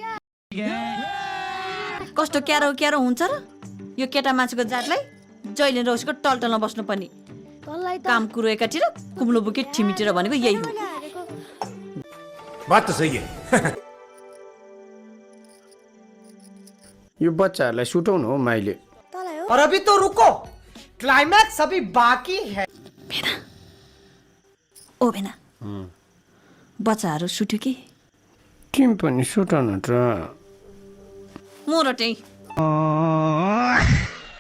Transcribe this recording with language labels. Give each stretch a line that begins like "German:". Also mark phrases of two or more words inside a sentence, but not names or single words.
Nepali: कस्तो क्यारो हुन्छ र यो केटा मान्छेको जातलाई जहिले रौसीको टलटलमा बस्नु पर्ने काम कुरो एकातिर कुम्लो बुके ठिमिटेर भनेको यही हो
Hindi: बात त सही है
Nepali: यो बच्चाहरूलाई सुटाउनु हो माइली
Hindi: और अभी तो रुको क्लाइमैक्स अभी बाकी है
Nepali: ओ बेना बच्चाहरू सुट्यो कि तिमी पनि सुटाउनु त म र त्यही